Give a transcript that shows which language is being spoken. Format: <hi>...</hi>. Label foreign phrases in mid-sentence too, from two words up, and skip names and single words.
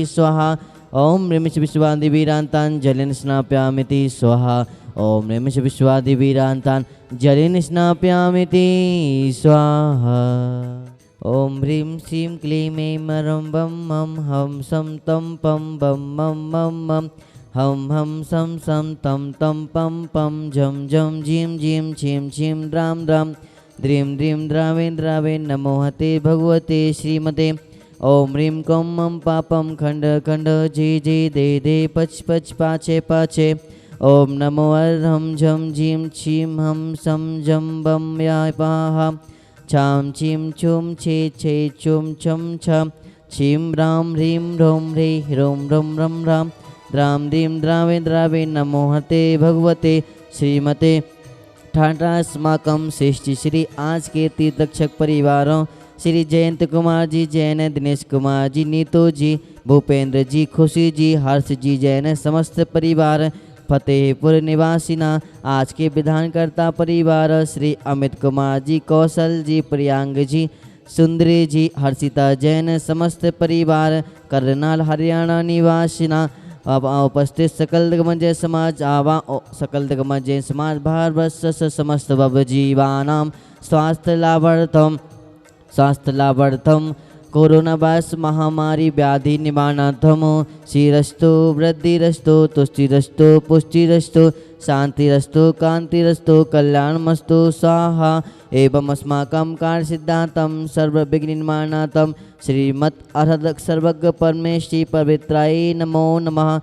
<sa>स्वाहा ओम ह्रीं श्री विश्वादिवीरान्तान् जलेन स्नाप्यामि ते स्वाहा ओम ह्रीं श्री विश्वादिवीरान्तान् जलेन स्नाप्यामि ते स्वाहा ओम ह्रीं श्रीं क्लीं ऐं मरं वं मं हम सं तं पं बं मं मं मं हम सं तं तं पं पं झं झं झीं झीं छीं छीं द्रां द्रां द्रीं द्रीं द्रावें द्रावें नमो हते भगवते श्रीमते ओम ह्रीं कं मं पापं खंड खंड जे जे दे दे पच पच पाचे पाचे ओम नमो अर्हं झं झीं छीं हम सं जं बं या पाहा छां छीं छुं छे छे छुं छं छं छीं रां ह्रीं ह्रों ह्री ह्रों ह्रों रं रां द्रां दीं द्रावे द्रावे नमो हते भगवते श्रीमते ठाठास्माकं श्रेष्ठ श्री</sa> <hi>आज के तीर्थरक्षक परिवारों</hi> <sa>श्री जयंत कुमार जी जैन, दिनेश कुमार जी, नीतू जी, भूपेंद्र जी, खुशी जी, हर्ष जी जैन, समस्त परिवार फतेहपुर निवासिना</sa> <hi>आज के विधानकर्ता परिवार</hi> <sa>श्री अमित कुमार जी, कौशल जी, प्रियांग जी, सुंदरी जी, हर्षिता जैन, समस्त परिवार करनाल हरियाणा निवासिना उपस्थित सकल दिग्मजय समाज आवा सकल दिग्मजय समाज भारतवर्ष समस्त भवजीवानां स्वास्थ्य लाभार्थम</sa> <en>corona virus</en> <sa>महामारी व्याधि निवारणार्थम श्रीरस्तु वृद्धिरस्तु तुष्टिरस्तु पुष्टिरस्तु शांतिरस्तु कांतिरस्तु कल्याणमस्तु स्वाहा एवं अस्माकं कार्य सिद्धांतं सर्वविघ्न निवारणार्थं श्रीमत् अर्हत सर्वज्ञ परमेश्वरी पवित्राय नमो नमः।</sa>